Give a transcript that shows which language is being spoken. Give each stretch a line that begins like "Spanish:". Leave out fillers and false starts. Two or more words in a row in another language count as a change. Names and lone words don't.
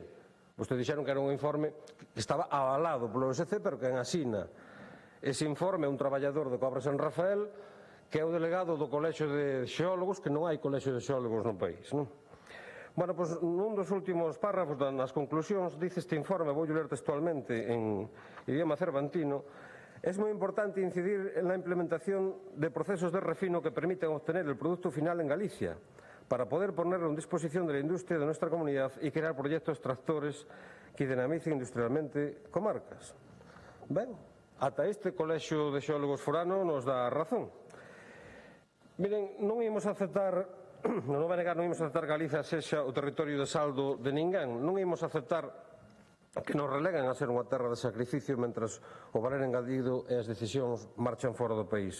Galician: Vostedes dixeron que era un informe que estaba avalado polo USC, pero que en asina. Ese informe é un traballador de Cobra San Rafael, que é o delegado do Colexio de Xeólogos, que non hai colexio de xeólogos no país, non? Bueno, pois nun dos últimos párrafos nas conclusións dice este informe, vou ler textualmente en idioma cervantino:
Spanish: es moi importante incidir en la implementación de procesos de refino que permitan obtener el producto final en Galicia para poder ponerlo en disposición de la industria de nuestra comunidad y crear proyectos tractores que dinamicen industrialmente comarcas.
Galician: Ben, ata este colexio de xeólogos forano nos dá razón. Miren, non imos aceptar, non vai negar, non imos aceptar Galiza sexa o territorio de saldo de ninguén, non imos aceptar que nos releguen a ser unha terra de sacrificio mentras o valer engadido e as decisións marchan fora do país.